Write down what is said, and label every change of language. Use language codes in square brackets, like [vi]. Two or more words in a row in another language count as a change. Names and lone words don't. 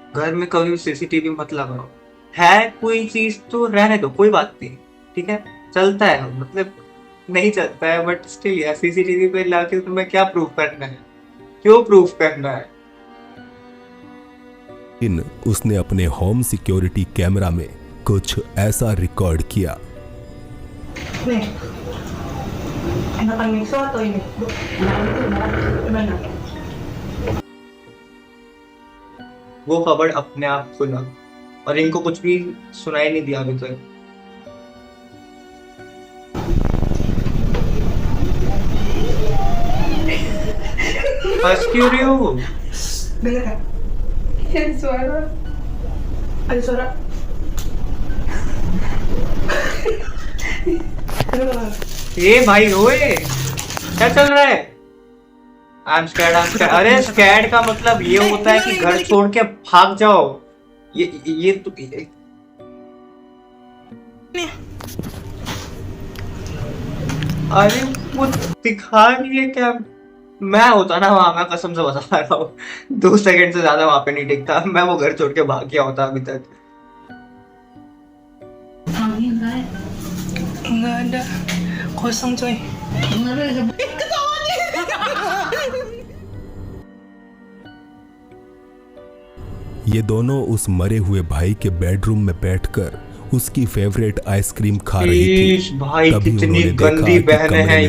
[hi] घर में कभी भी सीसीटीवी मत लगाओ। है कोई चीज तो रहने दो, कोई बात नहीं, ठीक है चलता है, मतलब नहीं चलता है [en] but still [hi] यार सीसीटीवी पे लाके तुम्हें क्या प्रूफ करना है, क्यों प्रूफ करना है? उसने अपने [en] home security camera [hi] में कुछ ऐसा रिकॉर्ड किया। [id] Nih, enakan miso atau ini? Bu, gimana? [hi] वो खबर अपने आप खुला और इनको कुछ भी सुनाई नहीं दिया अभी तक। बस क्यों रही हो? [id] Dengar kan? Ada suara. Ada suara. Dengar. [hi] ये भाई रोए, क्या चल रहा है? [en] I'm scared, I'm scared. [hi] अरे स्कैड का मतलब ये होता है कि घर छोड़ के भाग जाओ। ये तो अरे वो दिखा नहीं है क्या? मैं होता ना वहां, मैं कसम से बता रहा हूँ 2 सेकंड से ज्यादा वहां पे नहीं टिकता। मैं वो घर छोड़ के भाग गया होता अभी तक। [id] Enggak ada. Kosong coy. [hi] ये दोनों उस मरे हुए भाई के बेडरूम में बैठकर उसकी [en] favorite ice cream [hi] खा रही ईश, थी। भाई तभी कितनी उन्होंने गंदी देखा कि बहनें कमरे हैं